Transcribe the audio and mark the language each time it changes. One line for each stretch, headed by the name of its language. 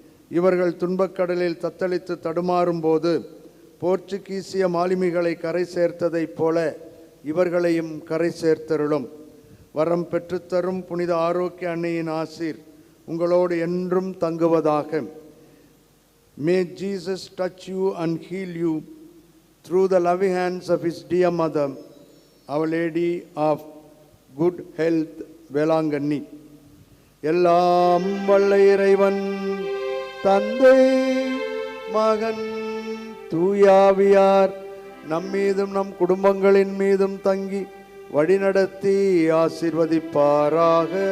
Tamil: இவர்கள் துன்பக்கடலில் தத்தளித்து தடுமாறும் போது போர்ச்சுகீசிய மாலுமிகளை கரை சேர்த்ததைப் போல இவர்களையும் கரை சேர்த்தருளும். வரம் பெற்றுத்தரும் புனித ஆரோக்கிய அன்னையின் ஆசீர் உங்களோடு என்றும் தங்குவதாக.
English: May Jesus touch you and heal you through the loving hands of his dear mother, Our Lady of Good Health, Velankanni.
Tamil: எல்லாம் வல்ல இறைவன் தந்தை மகன் தூயாவியார் நம்மீதும் நம் குடும்பங்களின் மீதும் தங்கி வழிநடத்தி ஆசீர்வதிப்பாராக.